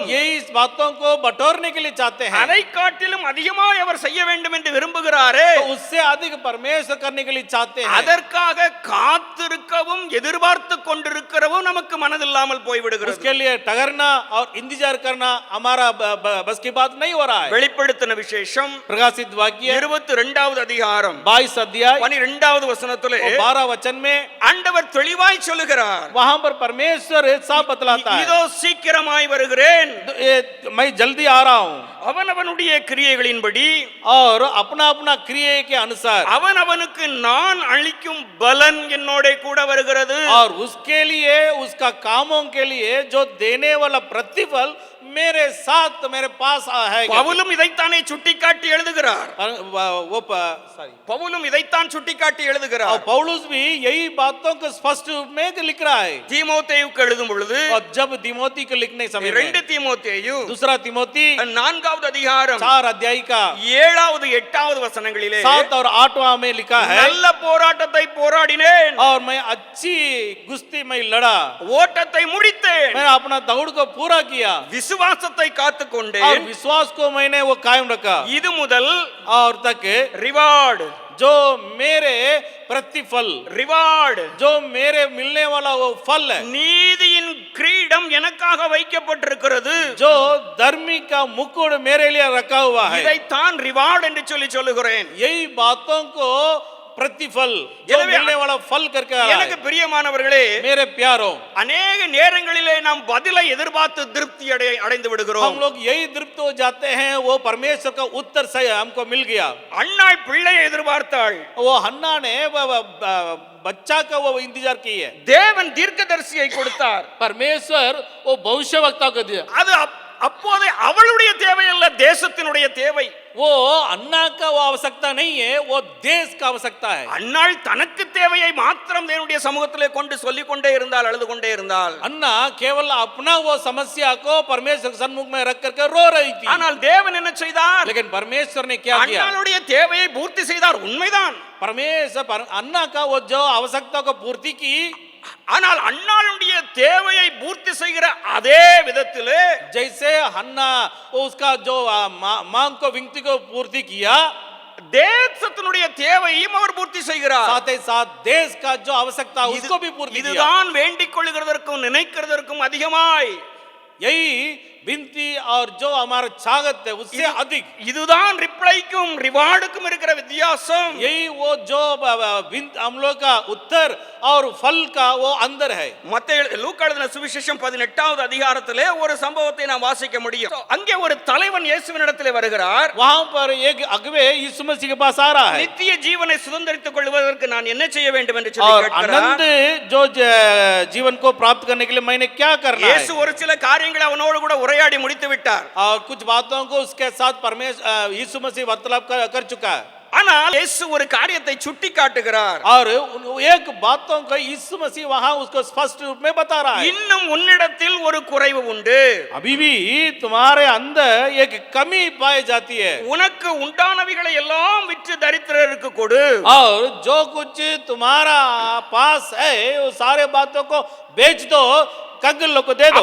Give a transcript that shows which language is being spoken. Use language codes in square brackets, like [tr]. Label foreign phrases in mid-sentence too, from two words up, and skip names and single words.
[hi] यही इस बातों को बटोरने के लिए चाहते हैं. [ta] அதை காட்டிலும் அதிகமாய் அவர் செய்ய வேண்டும் என்று விரும்புகிறாரே, [hi] तो उससे अधिक परमेश्वर करने के लिए चाहते हैं. [ta] அதற்காக காத்திருக்கவும் எதிர்பார்த்து கொண்டிருக்கிறவும் நமக்கு மனதில்லாமல் போய்விடுகிறது. [hi] उसके लिए ठहरना और इंतजार करना हमारा बस की बात नहीं हो रहा है. [ta] வெளிப்படுத்தின விசேஷம் [hi] प्रकाशित वाक्य [ta] 22வது அதிகாரம் [hi] 22 अध्याय [ta] 12வது வசனத்திலே [hi] 12 वचन में [ta] ஆண்டவர் தெளிவாய் சொல்லுகிறார், [hi] वहां पर परमेश्वर साफ बतलाता है, [ta] இதோ சீக்கிரமாய் வருகிறேன், [hi] मैं जल्दी आ रहा हूं, [ta] அவனவனுடைய கிரியைகளின்படி [hi] और अपना अपना क्रिया के अनुसार [ta] அவனவனுக்கு நான் அளிக்கும் பலன் என்னோட கூட வருகிறது. [hi] और उसके लिए उसका कामों के लिए जो देने वाला प्रतिफल मेरे साथ मेरे पास है. [ta] பவுலும் இதைத்தானே சுட்டிக்காட்டி எழுதுகிறார். [hi] वो सॉरी [ta] பவுலும் இதைத்தான் சுட்டிக்காட்டி எழுதுகிறார். [hi] और पौलुस भी यही बातों को स्पष्ट रूप में लिख रहा है. [ta] தீமோத்தேயுக்கு எழுதும் பொழுது [hi] और जब तिमोथी को लिखने समय में [ta] 2 தீமோத்தேயு [hi] दूसरा तिमोथी [ta] 4வது அதிகாரம் [hi] 4 अध्याय का [ta] 7வது 8வது வசனங்களிலே [hi] 7 और 8वां में लिखा है, [ta] நல்ல போராட்டத்தை போராடினேன், [hi] और मैं अच्छी कुश्ती में लड़ा, [ta] ஓட்டத்தை முடித்தேன், [hi] मैंने अपना दौड़ को पूरा किया, [ta] விசுவாசத்தை [hi] और [ta] காத்துக்கொண்டேன். [hi] विश्वास को मैंने वो कायम रखा. [ta] இது முதல் [hi] और तक [ta] ரிவார்டு [hi] जो मेरे प्रतिफल, [ta] ரிவார்டு [hi] जो मेरे मिलने वाला वो फल है, [ta] நீதியின் கிரீடம் எனக்காக வைக்கப்பட்டிருக்கிறது, [hi] जो धर्मी का मुकुट मेरे लिए रखा हुआ है. [ta] இதைத்தான் ரிவார்டு என்று சொல்லுகிறேன். [hi] यही बातों को प्रतिफल जो मिलने वाला फल करके आ रहा [ta] எனக்கு [hi] है. [ta] பிரியமானவர்களே, [hi] मेरे प्यारों, [ta] அநேக நேரங்களிலே நாம் பதிலை எதிர்பார்த்து திருப்தி அடைந்து விடுகிறோம். [hi] हम लोग यही तृप्त हो जाते हैं, वो परमेश्वर का उत्तर सही हमको मिल गया. [ta] அன்னாள் பிள்ளையை எதிர்பார்த்தாள், [hi] वो हन्ना ने बच्चा का वो इंतजार की है. [ta] தேவன் தீர்க்கதரிசியை கொடுத்தார், [hi] परमेश्वर वो भविष्यवक्ता को दिया. [ta] அது அப்போது அவளுடைய தேவை அல்ல, தேசத்தினுடைய தேவை. [hi] वो अन्ना का वो आवश्यकता नहीं है, वो देश का आवश्यकता है. [ta] அன்னாள் தனக்கு தேவையை மாத்திரம் தேவனுடைய சமூகத்திலே கொண்டு சொல்லிக் கொண்டே இருந்தால், அழுது கொண்டே இருந்தால். [hi] अन्ना केवल अपना वो समस्या को परमेश्वर के सन्मुख में रख करके रो रही थी. [ta] ஆனால் தேவன் என்ன செய்தார்? [hi] लेकिन परमेश्वर ने क्या किया? [ta] அன்னாளுடைய தேவையை பூர்த்தி செய்தார், உண்மைதான். [hi] परमेश्वर अन्ना का वो जो आवश्यकता को पूर्ति की, [ta] ஆனால் அன்னாளுடைய தேவையை பூர்த்தி செய்கிற அதே விதத்திலே [hi] जैसे हन्ना उसका जो मांग को विनती को पूर्ति किया, [ta] தேசத்தினுடைய தேவையும் அவர் பூர்த்தி செய்கிறார். [hi] साथ ही साथ देश का जो आवश्यकता उसको भी पूर्ति किया. [ta] இதுதான் வேண்டிக் கொள்கிறதற்கும் நினைக்கிறதற்கும் அதிகமாய், [hi] यही विनती और जो हमारा चाहत है उससे अधिक, [ta] இதுதான் ரிப்ளைக்கும் ரிவார்டுக்கும் இருக்கிற வித்தியாசம். [hi] यही वो जो हम लोग का उत्तर और फल का वो अंदर है. [ta] மத்தேயு லூக்கா எழுதின சுவிசேஷம் 18வது அதிகாரத்திலே ஒரு சம்பவத்தை நாம் வாசிக்க முடியும். அங்கே ஒரு தலைவன் இயேசுவினிடத்திலே வருகிறார். [hi] वहां पर एक अगुवे यीशु मसीह के पास आ रहा है [ta] நித்திய ஜீவனை சுதந்தரித்துக் கொள்வதற்கு நான் என்ன செய்ய வேண்டும் என்று சொல்லி [hi] और [ta] கேட்கிறார். [hi] आनंद जो जीवन को प्राप्त करने के लिए मैंने क्या करना है. [ta] இயேசு ஒரு சில காரியங்களை அவனோடு கூட உரையாடி முடித்து விட்டார். [hi] और कुछ बातों को उसके साथ परमेश्वर यीशु मसीह वार्तालाप कर चुका है. [ta] ஆனால் இயேசு ஒரு காரியத்தை சுட்டி காட்டுகிறார். [hi] और एक बातों को यीशु मसीह वहां उसको स्पष्ट रूप में बता रहा है. [ta] இன்னும் உன்னிடத்தில் ஒரு குறைவு உண்டு. [hi] अभी भी तुम्हारे अंदर एक कमी पाई जाती है. [ta] உனக்கு உண்டானவைகளை எல்லாம் விற்று தரித்திரருக்கு கொடு. [hi] और जो कुछ तुम्हारा पास है वो सारे बातों को बेच दो, कंगालों को दे दो.